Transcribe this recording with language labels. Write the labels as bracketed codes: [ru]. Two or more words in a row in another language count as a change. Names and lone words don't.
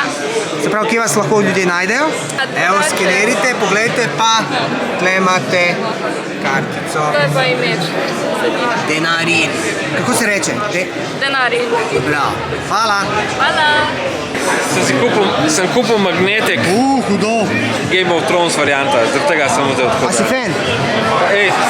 [sl] Se pravi, kje vas lahko ljudje najdejo? Evo, skenerite, poglejte pa, tle imate kartico. To je pa imeč. Denari. Kako se reče? Denari. Bravo. Hvala. Hvala. Sem kupil magnetek Hudo. Game of Thrones varianta, zaradi tega sem vzel tako. A si fan? Ej,